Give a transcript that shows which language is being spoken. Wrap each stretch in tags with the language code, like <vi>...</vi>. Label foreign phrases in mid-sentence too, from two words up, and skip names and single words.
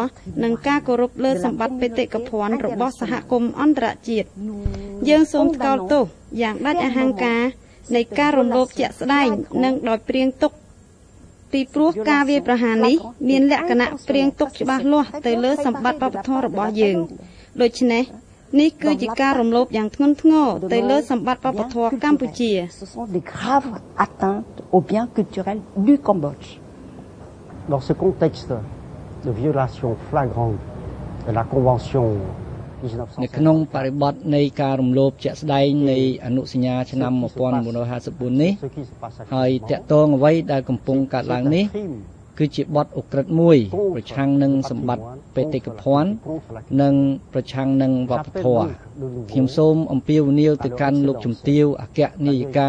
<km>និងការគោរពលើសម្បត្តិបេតិកភណ្ឌរបស់សហគមន៍អន្តរជាតិយើងសូមថ្កោលទោសយ៉ាងដាច់អហង្ការនៃការរំលោភជាក់ស្ដែងនិងដោយព្រៀងទុកពីព្រោះការវាយប្រហារនេះមានលក្ខណៈព្រៀងទុកច្បាស់លាស់ទៅលើសម្បត្តិវប្បធម៌របស់យើងដូច្នេះនេះគឺជាការរំលោភយ៉ាងធ្ងន់ធ្ងរទៅលើសម្បត្តិវប្បធម៌កម្ពុជា</km> <fr>Ce sont des graves atteintes aux biens culturels du Cambodge. Dans ce contexte de violation flagrante de la Convention</fr> <km>នៅក្នុងបរិបទនៃការរំលោភជាក់ស្ដែងនៃអនុសញ្ញាឆ្នាំ1954នេះហើយតាក់ទងអ្វីដែលកំពុងកើតឡើងនេះគឺជាបទឧក្រិដ្ឋមួយប្រឆាំង នឹងសម្បត្តិបេតិកភណ្ឌនិងប្រឆាំងនឹងវប្បធម៌ខ្ញុំសូមអំពាវនាវទៅកាន់លោកជំទាវអគ្គនាយិកា</km>